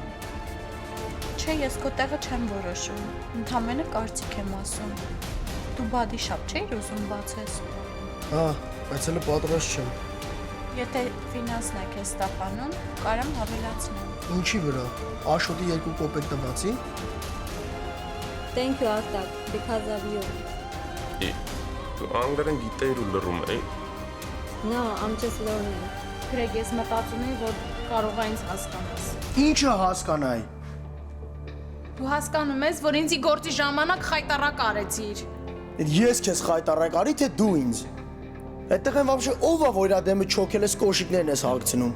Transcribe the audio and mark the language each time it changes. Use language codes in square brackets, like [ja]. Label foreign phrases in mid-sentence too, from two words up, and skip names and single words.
[hy] Չէ, ես քո տեղը չեմ որոշում։ Ընդամենը կարծիք եմ ասում։ Դու [en] body shop [hy] չէիր ուզում բացես։ Հա, բայց հələ պատրաստ չեմ։ Եթե ֆինանսն է քեզ տապանում, կարամ հավելացնեմ։ Ինչի վրա։ Աշոտի 2 կոպեկ տվացի։ [en] Thank you, Artak, because of you. [hy] Դու անգլերեն գիտեիր ու լռում էի։ [en] No, I'm just learning. [hy] Գրեգ, ես մտածում եմ, որ կարող է ինձ հասկանաս։ Ինչը հասկանայի։ Դու հասկանում ես, որ ինձի գործի ժամանակ խայտարակ արեցիր։ Ես քեզ խայտարակ արի, թե դու ինձ։ Այդտեղ են вообще ով է, որ իրա դեմը չոքել ես կոշիկներն ես հագցնում։